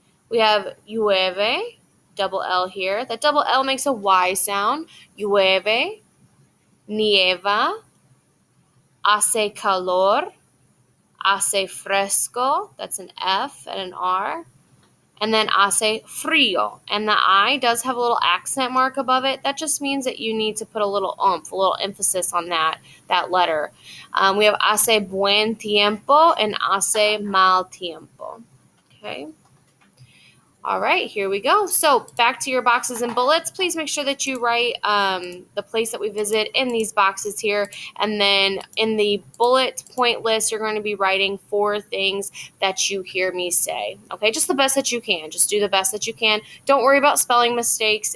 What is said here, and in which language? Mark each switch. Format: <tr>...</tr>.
<en>We have llueve, double L here. That double L makes a Y sound.</en> <es>Llueve, nieva, hace calor, hace fresco.</es> <en>That's an F and an R. And then</en> <es>hace frío.</es> <en>And the I does have a little accent mark above it. That just means that you need to put a little oomph, a little emphasis on that letter. We have</en> <es>hace buen tiempo and hace mal tiempo. Okay.</es> <en>All right, here we go. So back to your boxes and bullets. Please make sure that you write the place that we visit in these boxes here. And then in the bullet point list, you're going to be writing 4 things that you hear me say. Okay, just the best that you can. Just do the best that you can. Don't worry about spelling mistakes.</en>